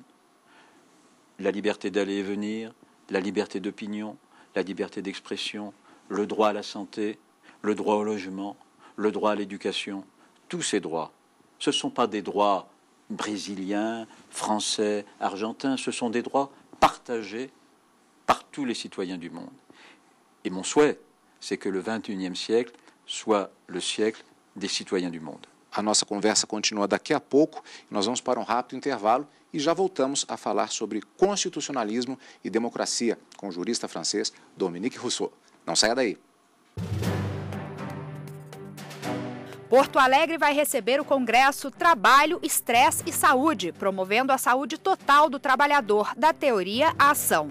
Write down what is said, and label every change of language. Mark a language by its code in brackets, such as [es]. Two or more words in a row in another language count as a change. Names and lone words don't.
[fr] La liberté d'aller et venir, la liberté d'opinion, la liberté d'expression, le droit à la santé, le droit au logement, le droit à l'éducation, tous ces droits. Ce ne sont pas des droits brésiliens, français, argentins, ce sont des droits partagés par tous les citoyens du monde. Et mon souhait, c'est que le XXIe siècle soit le siècle des citoyens du monde. [pt] A nossa conversa continua daqui a pouco e nós vamos para um rápido intervalo e já voltamos a falar sobre constitucionalismo e democracia com o jurista francês Dominique Rousseau. Não saia daí. Porto Alegre vai receber o Congresso Trabalho, Estresse e Saúde, promovendo a saúde total do trabalhador, da teoria à ação.